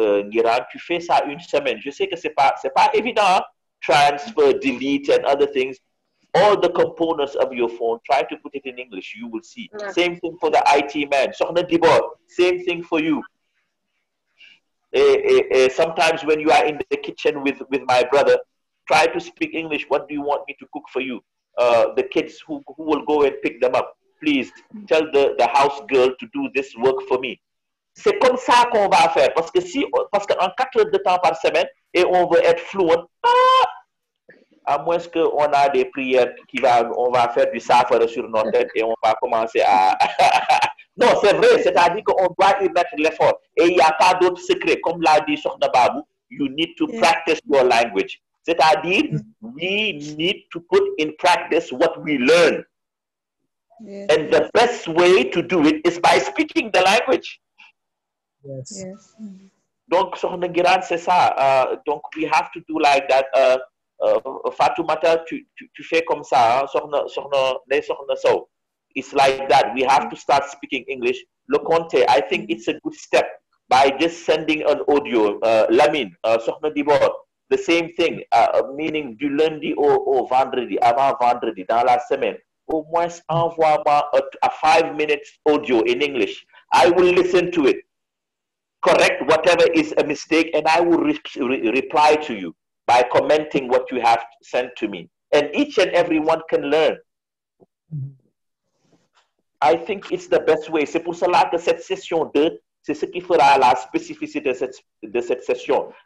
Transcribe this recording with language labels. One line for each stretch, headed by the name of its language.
French: Ngiran, tu fais ça une semaine. Je sais que c'est pas évident. Hein?
English: Transfer, delete, and other things. All the components of your phone, try to put it in English. You will see. Yeah. Same thing for the IT man. Sokhna Dibor, same thing for you. Sometimes when you are in the kitchen with my brother, try to speak English. What do you want me to cook for you? The kids who will go and pick them up, please tell the house girl to do this work for me.
French: C'est comme ça qu'on va faire. Parce qu'en 4 heures de temps par semaine, et on veut être fluent, à moins qu'on a des prières on va faire du safara sur notre tête et on va commencer à... Non, c'est vrai, c'est-à-dire qu'on doit y mettre l'effort. Et il n'y a pas d'autre secret. Comme l'a dit Sokhna Babu,
English: you need to practice your language. C'est-à-dire, we need to put in practice what we learn. Yes. And the best way to do it is by speaking the language. Yes. Yes.
French: Donc, soxna Ngiraan, c'est ça.
English: Donc, we have to do like that.
French: Fatoumata, tu fais comme ça.
English: Soxna Sow. It's like that. We have to start speaking English. Le Conte, I think it's a good step by just sending an audio. Lamine, soxna Dibor, the same thing.
French: Meaning du lundi au vendredi, avant vendredi, dans la semaine. Au moins, envoie-moi
English: a 5 minutes audio in English. I will listen to it. Correct whatever is a mistake, and I will reply to you by commenting what you have sent to me. And each and every one can learn. I think it's the best way.
French: C'est pour cela que cette session 2, c'est ce qui fera la spécificité de cette session.